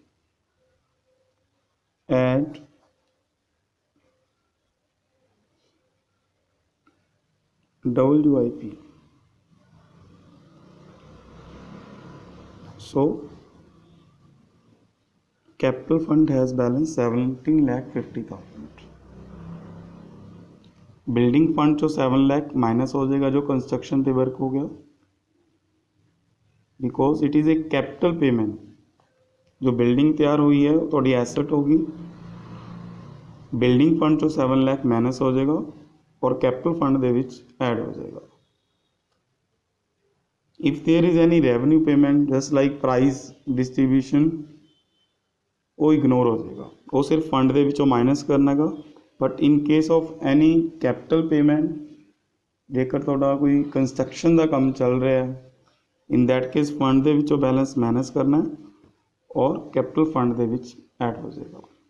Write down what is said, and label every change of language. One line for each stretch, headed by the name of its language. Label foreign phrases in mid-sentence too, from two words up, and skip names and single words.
English: Add WIP. So capital fund has balance 17 lakh 50,000. building fund
Hindi: जो 7 लाख माइनस हो जाएगा जो कंस्ट्रक्शन पे वर्क हो गया,
English: because it is a capital payment.
Hindi: जो बिल्डिंग तैयार हुई है थोड़ी एसेट होगी.
English: building fund
Hindi: जो 7 लाख माइनस हो जाएगा और
English: capital fund
Punjabi: ਦੇ ਵਿੱਚ ਐਡ ਹੋ ਜਾਏਗਾ.
English: if there is any revenue payment just like price distribution
Punjabi: ਉਹ ਇਗਨੋਰ ਹੋ ਜਾਏਗਾ, ਉਹ ਸਿਰਫ ਫੰਡ ਦੇ ਵਿੱਚੋਂ ਮਾਈਨਸ ਕਰਨਾ ਹੈਗਾ.
English: but in case of any capital payment,
Punjabi: ਜੇਕਰ ਤੁਹਾਡਾ ਕੋਈ ਕੰਸਟਰਕਸ਼ਨ ਦਾ ਕੰਮ ਚੱਲ ਰਿਹਾ ਹੈ,
English: in that case
Punjabi: ਫੰਡ ਦੇ ਵਿੱਚੋਂ
English: balance minus
Punjabi: ਕਰਨਾ ਔਰ
English: capital fund
Punjabi: ਦੇ ਵਿੱਚ ਐਡ ਹੋ ਜਾਏਗਾ.